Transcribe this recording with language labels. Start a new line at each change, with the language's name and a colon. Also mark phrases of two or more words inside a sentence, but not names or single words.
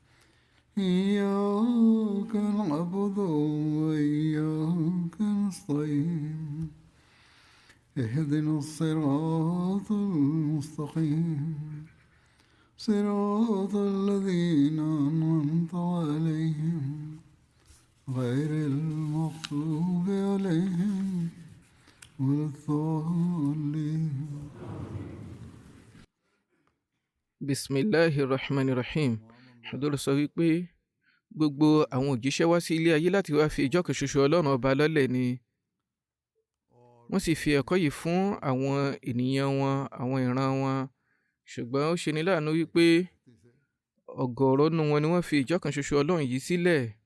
Arabic: إياك نعبد وإياك نستعين اهدنا الصراط المستقيم صراط الذين أنعمت عليهم غير المغضوب عليهم ولا الضالين. Bismillahirrahmanirrahim.
Yoruba: Hadúrà sọ wípé gbogbo àwọn òjíṣẹ́ wá sí ilé ayé láti wá fi ìjọ kan ṣoṣo Ọlọ́run ọba lọ́lẹ̀ ni wọ́n sì fi ẹ̀kọ́ yìí fún àwọn ènìyàn wọn, àwọn ìran wọn. Ṣùgbọ́n ó ṣeni láàánú wípé ọ̀gọ̀ọ̀rọ̀ nínú wọn ni wọ́n fi ìjọ kan ṣoṣo Ọlọ́run yìí sílẹ̀.